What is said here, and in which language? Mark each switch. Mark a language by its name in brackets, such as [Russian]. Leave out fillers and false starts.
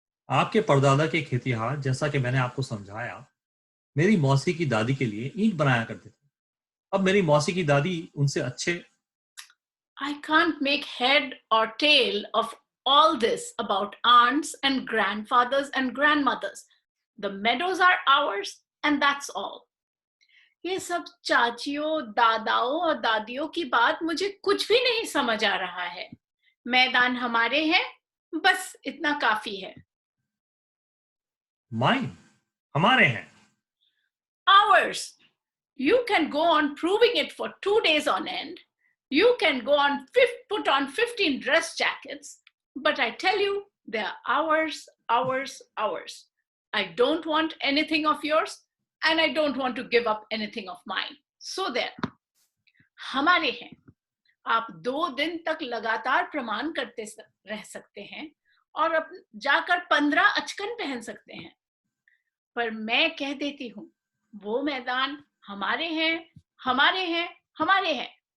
[Hindi] आपके परदादा के खेतिहार, जैसा कि मैंने आपको समझाया, मेरी मौसी की दादी के लिए ईंट बनाया करते थे। अब मेरी मौसी की दादी उनसे अच्छे [English] I can't make head or tail of all this about aunts and grandfathers and grandmothers. The meadows are ours and that's all. [Hindi] ये सब चाचियों, दादाओं और दादियों की बात मुझे कुछ भी नहीं समझ आ रहा है। मैदान हमारे हैं, बस इतना काफी है। Mine, हमारे हैं। [English] Ours. You can go on proving it for 2 days on end. You can go on put on 15 dress jackets, but I tell you, they are ours, ours, ours. I don't want anything of yours, and I don't want to give up anything of mine. So there. [Hindi] हमारे हैं। आप 2 दिन तक लगातार प्रमाण करते रह सकते हैं और अब जाकर 15 अचकन पहन सकते हैं। पर मैं कह देती हूँ, वो मैदान हमारे हैं, हमारे हैं, हमारे हैं।